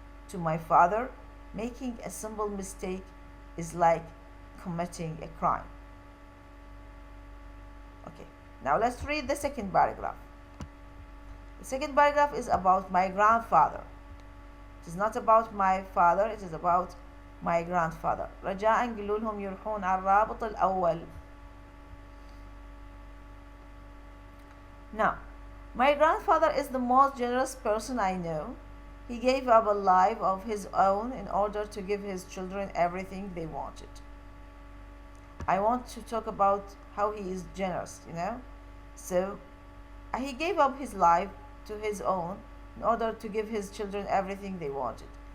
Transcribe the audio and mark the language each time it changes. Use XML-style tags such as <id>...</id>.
<en>To my father, making a simple mistake is like committing a crime. Okay, now let's read the second paragraph. The second paragraph is about my grandfather. It is not about my father, it is about my grandfather.</en> <ar>رجاء قولوا لهم يروحون على الرابط الأول.</ar> <en>Now, my grandfather is the most generous person I know. He gave up a life of his own in order to give his children everything they wanted. I want to talk about how he is generous, So, he gave up his life to his own in order to give his children everything they wanted.</en>